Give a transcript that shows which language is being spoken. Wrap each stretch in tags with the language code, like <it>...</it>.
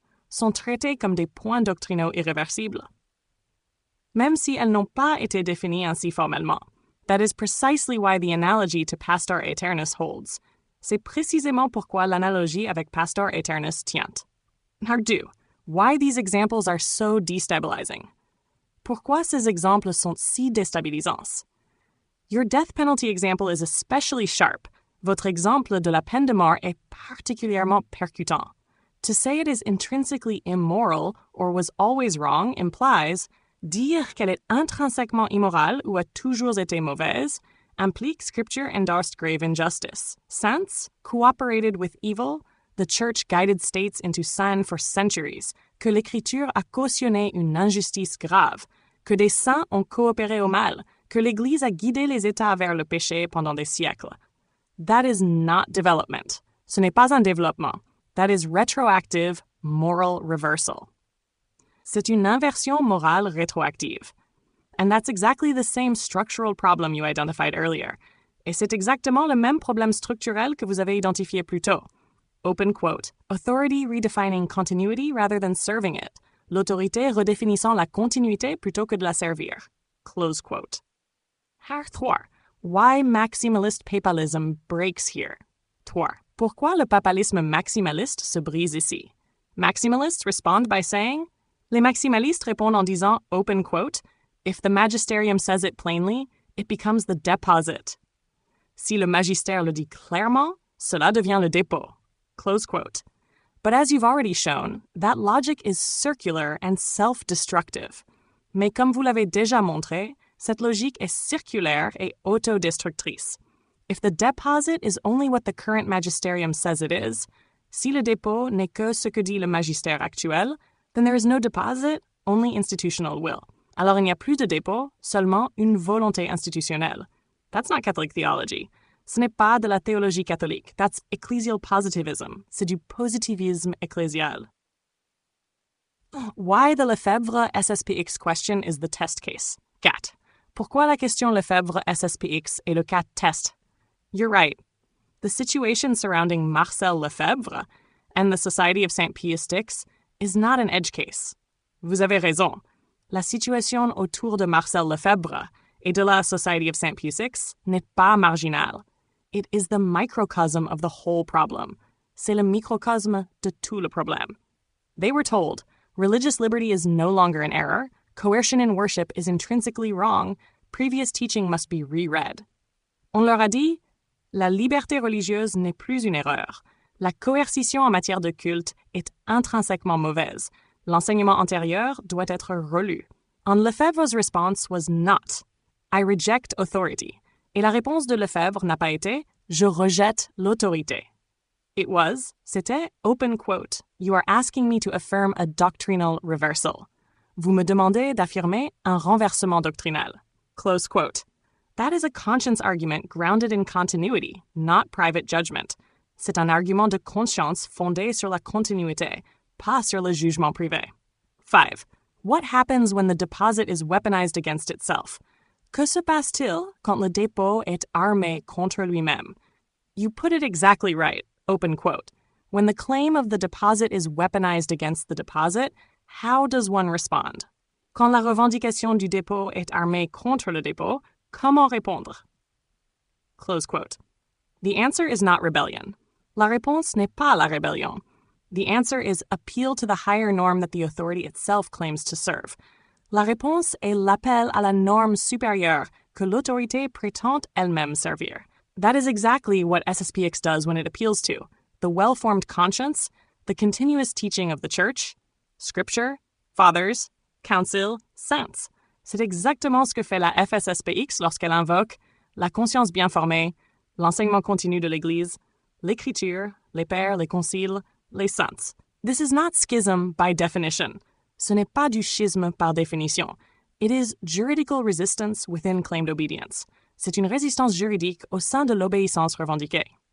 <fr>Sont traités comme des points doctrinaux irréversibles. Même si elles n'ont pas été définies ainsi formellement.</fr> <en>That is precisely why the analogy to Pastor Eternus holds.</en> <fr>C'est précisément pourquoi l'analogie avec Pastor Eternus tient.</fr> <en>Now do. Why these examples are so destabilizing.</en> <fr>Pourquoi ces exemples sont si déstabilisants?</fr> <en>Your death penalty example is especially sharp.</en> <fr>Votre exemple de la peine de mort est particulièrement percutant.</fr> <en>To say it is intrinsically immoral or was always wrong implies</en> <fr>dire qu'elle est intrinsèquement immorale ou a toujours été mauvaise implique</fr> <en>Scripture-endorsed grave injustice. Since, cooperated with evil, the Church guided states into sin for centuries,</en> <fr>que l'Écriture a cautionné une injustice grave, que des saints ont coopéré au mal, que l'Église a guidé les États vers le péché pendant des siècles.</fr> <en>That is not development.</en> <fr>Ce n'est pas un développement.</fr> <en>That is retroactive moral reversal.</en> <fr>C'est une inversion morale rétroactive.</fr> <en>And that's exactly the same structural problem you identified earlier.</en> <fr>Et c'est exactement le même problème structurel que vous avez identifié plus tôt.</fr> <en>Open quote. Authority redefining continuity rather than serving it.</en> <fr>L'autorité redéfinissant la continuité plutôt que de la servir.</fr> <en>Close quote. Haar 3. Why maximalist papalism breaks here. 3.</en> <fr>Pourquoi le papalisme maximaliste se brise ici?</fr> <en>Maximalists respond by saying,</en> <fr>les maximalistes répondent en disant,</fr> <en>open quote, if the magisterium says it plainly, it becomes the deposit.</en> <fr>Si le magistère le dit clairement, cela devient le dépôt.</fr> <en>Close quote. But as you've already shown, that logic is circular and self-destructive.</en> <fr>Mais comme vous l'avez déjà montré, cette logique est circulaire et autodestructrice.</fr> <en>If the deposit is only what the current magisterium says it is,</en> <fr>si le dépôt n'est que ce que dit le magistère actuel,</fr> <en>then there is no deposit, only institutional will.</en> <fr>Alors il n'y a plus de dépôt, seulement une volonté institutionnelle.</fr> <en>That's not Catholic theology.</en> <fr>Ce n'est pas de la théologie catholique.</fr> <en>That's ecclesial positivism.</en> <fr>C'est du positivisme ecclésial.</fr> <en>Why the Lefebvre SSPX question is the test case.</en> <fr>4. Pourquoi la question Lefebvre SSPX est le cas test?</fr> <en>You're right. The situation surrounding Marcel Lefebvre and the Society of St. Pius X is not an edge case.</en> <fr>Vous avez raison. La situation autour de Marcel Lefebvre et de la Society of St. Pius X n'est pas marginale.</fr> <en>It is the microcosm of the whole problem.</en> <fr>C'est le microcosme de tout le problème.</fr> <en>They were told, religious liberty is no longer an error, coercion in worship is intrinsically wrong, previous teaching must be reread.</en> <fr>On leur a dit, la liberté religieuse n'est plus une erreur. La coercition en matière de culte est intrinsèquement mauvaise. L'enseignement antérieur doit être relu.</fr> <en>And Lefebvre's response was not, I reject authority.</en> <fr>Et la réponse de Lefebvre n'a pas été « Je rejette l'autorité ».</fr> <en>It was,</en> <fr>c'était,</fr> <en>open quote, you are asking me to affirm a doctrinal reversal.</en> <fr>Vous me demandez d'affirmer un renversement doctrinal.</fr> <en>Close quote. That is a conscience argument grounded in continuity, not private judgment.</en> <fr>C'est un argument de conscience fondé sur la continuité, pas sur le jugement privé.</fr> <en>5. What happens when the deposit is weaponized against itself?</en> <fr>Que se passe-t-il quand le dépôt est armé contre lui-même?</fr> <en>You put it exactly right, open quote. When the claim of the deposit is weaponized against the deposit, how does one respond?</en> <fr>Quand la revendication du dépôt est armée contre le dépôt, comment répondre?</fr> <en>Close quote. The answer is not rebellion.</en> <fr>La réponse n'est pas la rébellion.</fr> <en>The answer is appeal to the higher norm that the authority itself claims to serve.</en> <fr>La réponse est l'appel à la norme supérieure que l'autorité prétend elle-même servir.</fr> <en>That is exactly what SSPX does when it appeals to the well-formed conscience, the continuous teaching of the Church, Scripture, Fathers, Council, Saints.</en> <fr>C'est exactement ce que fait la FSSPX lorsqu'elle invoque la conscience bien formée, l'enseignement continu de l'Église, l'Écriture, les pères, les conciles, les saints.</fr> <en>This is not schism by definition.</en> <fr>Ce n'est pas du schisme par définition.</fr> <en>It is juridical resistance within claimed obedience.</en> <fr>C'est une résistance juridique au sein de l'obéissance revendiquée.</fr>